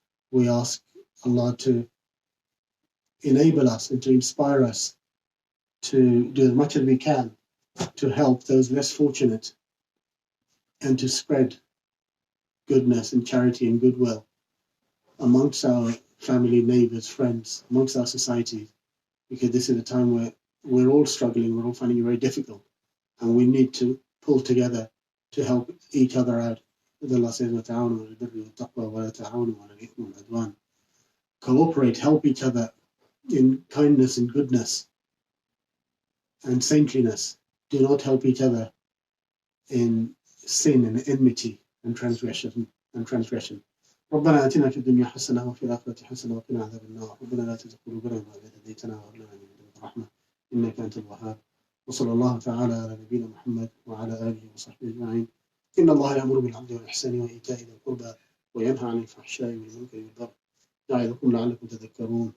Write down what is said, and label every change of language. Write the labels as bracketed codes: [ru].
[en] We ask Allah to enable us and to inspire us to do as much as we can to help those less fortunate and to spread goodness and charity and goodwill amongst our family, neighbors, friends, amongst our society, because this is a time where we're all struggling, we're all finding it very difficult, and we need to pull together to help each other out. As Allah says, [ar] وَتَعَاوَنُوا عَلَى الْبِرِّ وَالتَّقْوَى وَلَا تَعَاوَنُوا عَلَى الْإِثْمِ وَالْعُدْوَانِ. [en] Cooperate, help each other in kindness and goodness and saintliness. Do not help each other in sin and enmity and transgression. [ar] ربنا آتنا في الدنيا حسنة وفي الآخرة حسنة وقنا عذاب النار. ربنا لا تزغ قلوبنا بعد إذ هديتنا وهب لنا من لدنك رحمة إنك أنت الوهاب. وصلى الله تعالى على نبينا محمد وعلى آله وصحبه أجمعين. إن الله يأمر بالعدل والإحسان وإيتاء ذي القربى وينهى عن الفحشاء والمنكر والبغي يعظكم لعلكم تذكرون.